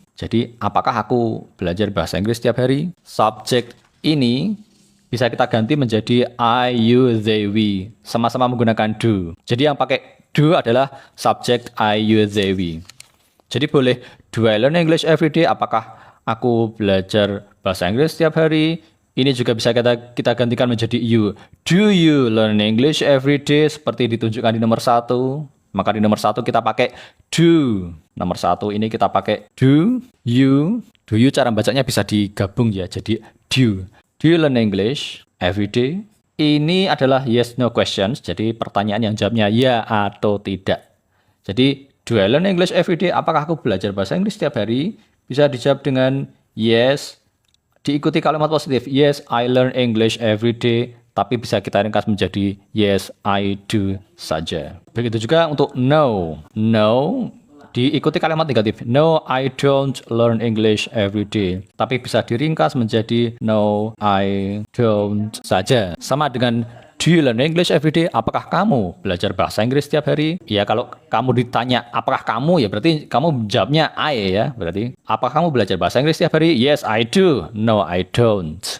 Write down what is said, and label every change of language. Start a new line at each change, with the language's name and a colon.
Indonesian: Jadi, apakah aku belajar bahasa Inggris setiap hari? Subjek ini bisa kita ganti menjadi I, you, they, we. Sama-sama menggunakan do. Jadi yang pakai do adalah subject I, you, they, we. Jadi boleh,
English: do I learn English every day?
Indonesian: Apakah aku belajar bahasa Inggris setiap hari? Ini juga bisa kita gantikan menjadi you.
English: Do you learn English every day?
Indonesian: Seperti ditunjukkan di nomor 1. Maka di nomor 1 kita pakai do. Nomor 1 ini kita pakai do, you. Do you cara bacanya bisa digabung ya, jadi do.
English: Do you learn English every day?
Indonesian: Ini adalah yes no questions, jadi pertanyaan yang jawabnya ya atau tidak. Jadi
English: do I learn English every day?
Indonesian: Apakah aku belajar bahasa Inggris setiap hari? Bisa dijawab dengan yes. Diikuti kalimat positif.
English: Yes, I learn English every day.
Indonesian: Tapi bisa kita ringkas menjadi
English: yes, I do
Indonesian: saja. Begitu juga untuk no. No, diikuti kalimat negatif.
English: No, I don't learn English every day.
Indonesian: Tapi bisa diringkas menjadi
English: no, I don't
Indonesian: saja. Sama dengan
English: do you learn English every day?
Indonesian: Apakah kamu belajar bahasa Inggris setiap hari? Ya, kalau kamu ditanya apakah kamu, ya berarti kamu jawabnya I ya. Berarti, apakah kamu belajar bahasa Inggris setiap hari?
English: Yes, I do. No, I don't.